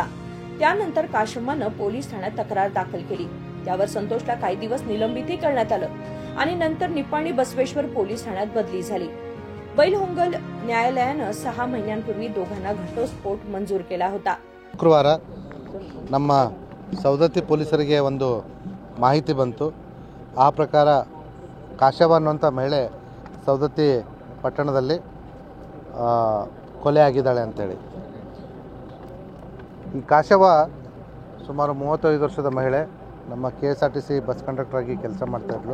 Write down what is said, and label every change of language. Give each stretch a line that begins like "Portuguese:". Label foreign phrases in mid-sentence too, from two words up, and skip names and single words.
Marathi: त्यानंतर काशम्मानं पोलीस ठाण्यात तक्रार दाखल केली. त्यावर संतोषला काही दिवस निलंबितही करण्यात आलं आणि नंतर निपाणी बसवेश्वर पोलीस ठाण्यात बदली झाली. बैलहोंगल न्यायालयानं 6 महिन्यांपूर्वी दोघांना घटस्फोट मंजूर केला होता.
Kannada: ಶುಕ್ರವಾರ ನಮ್ಮ ಸವದತ್ತಿ ಪೊಲೀಸರಿಗೆ ಒಂದು ಮಾಹಿತಿ ಬಂತು. ಆ ಪ್ರಕಾರ ಕಾಶವ ಅನ್ನುವಂಥ ಮಹಿಳೆ ಸವದತ್ತಿ ಪಟ್ಟಣದಲ್ಲಿ ಕೊಲೆ ಆಗಿದ್ದಾಳೆ ಅಂಥೇಳಿ. ಈ ಕಾಶವ ಸುಮಾರು 35 ವರ್ಷದ ಮಹಿಳೆ, ನಮ್ಮ KSRTC ಬಸ್ ಕಂಡಕ್ಟರಾಗಿ ಕೆಲಸ ಮಾಡ್ತಾಯಿದ್ಳು.